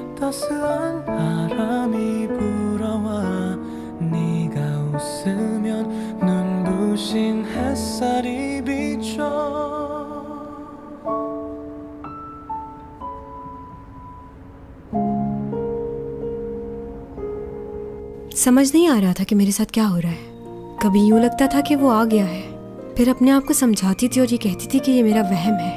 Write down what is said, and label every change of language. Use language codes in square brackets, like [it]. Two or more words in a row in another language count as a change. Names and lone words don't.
[ko] 따스한 바람이 불어와 네가 웃으면 눈부신 햇살이 비춰 [hi] समझ नहीं आ रहा था कि मेरे साथ क्या हो रहा है। कभी यूं लगता था कि वो आ गया है, फिर अपने आप को समझाती थी और ये कहती थी कि ये मेरा वहम है।